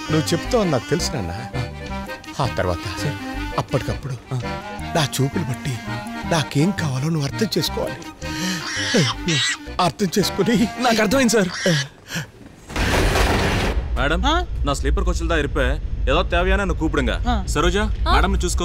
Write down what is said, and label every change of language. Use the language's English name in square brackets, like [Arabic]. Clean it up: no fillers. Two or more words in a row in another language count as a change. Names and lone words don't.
[Telugu] నువ్వు చెప్తావు నాకు తెలుసు నాన్న ఆ తర్వాత అప్పటికప్పుడు నా చూపులు బట్టి నాకేం కావాలో నువ్వు అర్థం చేసుకోవాలి అర్థం చేసుకుని నాకు అర్థమైంది సార్ మేడం నా స్లీపర్ కోచ్లు [Tamil] தான் இருப்பேன் ஏதோ தேவையான என்ன கூப்பிடுங்க சரோஜா மேடம்னு చూసుకో